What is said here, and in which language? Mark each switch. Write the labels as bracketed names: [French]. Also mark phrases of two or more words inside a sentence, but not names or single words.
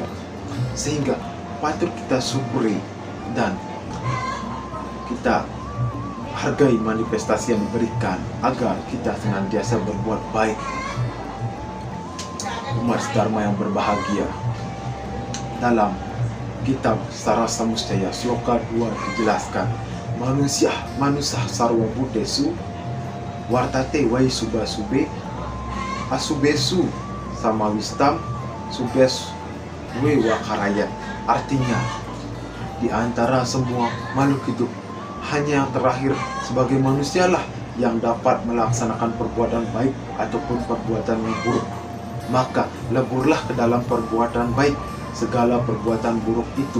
[Indonesian] Sehingga patut kita syukuri dan kita hargai manifestasi yang diberikan agar kita senantiasa berbuat baik. Umat Dharma yang berbahagia, dalam kitab Sarasa Muscaya Sloka 2 dijelaskan, [Sanskrit] manusia sarwa budesu wartate wai subasube asubesu sama wistam subes we wakarayat. [Indonesian] Artinya, di antara semua makhluk hidup, hanya yang terakhir sebagai manusialah yang dapat melaksanakan perbuatan baik ataupun perbuatan yang buruk. Maka leburlah ke dalam perbuatan baik segala perbuatan buruk itu.